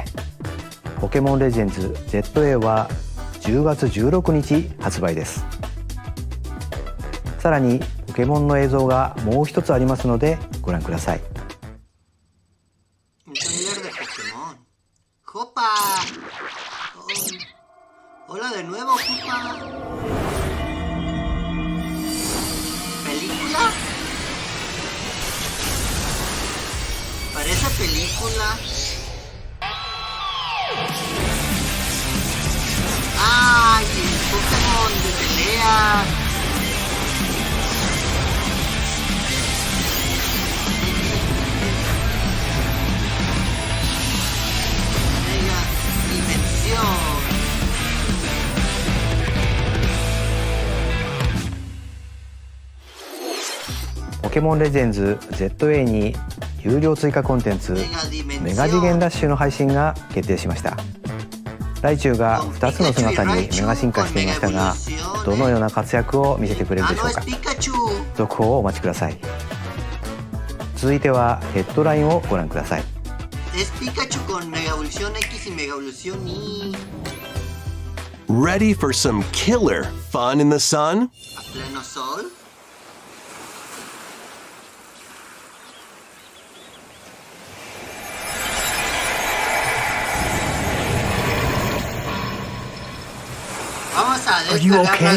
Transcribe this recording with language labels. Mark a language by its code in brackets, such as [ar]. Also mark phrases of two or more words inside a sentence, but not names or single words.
[ja] ポケモンレジェンズ ZA は10月16日発売です。さらにポケモンの映像がもう一つありますのでご覧ください。 [es] Hola de nuevo, Koopa. ¿Película? Parece película. ¡Ay! Pokémon de pelea. Mega dimensión. [ja] ポケモンレジェンズ ZA に有料追加コンテンツメガ次元ダッシュの配信が決定しました。ライチュウが2つの姿にメガ進化していましたが、どのような活躍を見せてくれるでしょうか。続報をお待ちください。続いてはヘッドラインをご覧ください。 [en] Ready for some killer fun in the sun? Are you okay?